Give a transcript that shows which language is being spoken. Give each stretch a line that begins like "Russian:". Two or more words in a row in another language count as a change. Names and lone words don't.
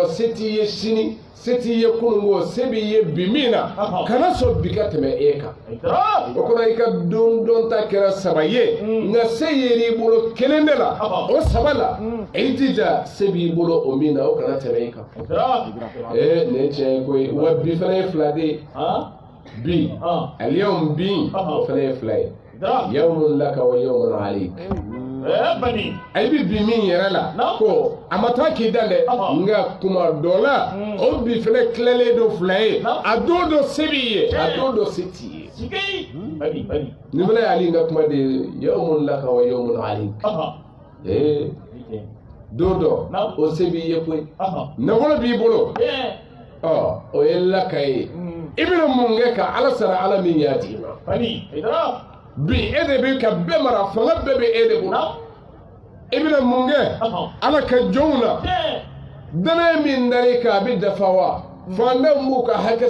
Bambara: se t'i ye sini se t'i ye kunungo se b'i ye bi min na kana sɔn bi ka tɛmɛ e kan o kɔrɔ i ka don ta kɛra saba ye nka se yer'i bolo kelen de la o saba la i jija se b'i bolo o min na o kana tɛmɛ i kan nin ye tiɲɛ ye koyi wa bi fana ye fila de ye bi aliyawm bi o fana ye fila ye
Arabic: يوم لك ويوم عليك
Bambara: ay bi min yɛrɛ la ko a ma taa k'i da dɛ nka kuma dɔ la o bi fana tilalen don fila ye a don dɔ se b'i ye a don dɔ se t'i ye nin fana ye ali ka kuma de ye
Arabic: يوم لك ويوم
Bambara: alayk don dɔ o se b'i ye koyi nafolo b'i bolo o ye laka ye i bɛna mun kɛ ka ala sara ala min y'a d'i ma bi e de bɛ ka bɛɛ mara fanga bɛɛ bɛ e de bolo i bɛna mun kɛ ala ka jɔnw na danaya min dar'i kan a bɛ dafa wa fantanw b'u ka hakɛ